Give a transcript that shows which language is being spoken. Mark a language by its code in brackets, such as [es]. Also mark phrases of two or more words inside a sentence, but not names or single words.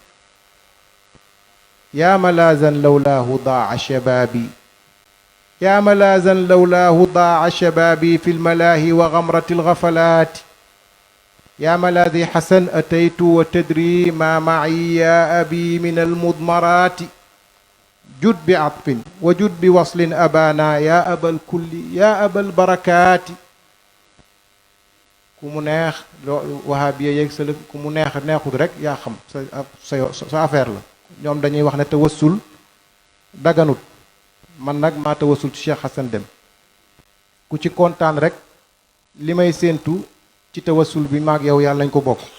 [ar] يا ملاذا لولاه ضاع شبابي يا ملاذا لولاه ضاع شبابي في الملاهي وغمرة الغفلات يا ملاذي حسن أتيت وتدري ما معي يا أبي من المضمرات جد بعطف وجد بوصل أبانا يا أبا الكل يا أبا البركات [wo] ku mu neex wahabiya yeeg sa ku mu neex neexut rek yaa xam sa affaire la ñoom dañuy wax ne tawassul daganut man nag maa tawassul ci Cheikh Hassan Deme ku ci kontaan rek li may séentu ci tawassul bi maag yow yàlla nañ ko bokk ku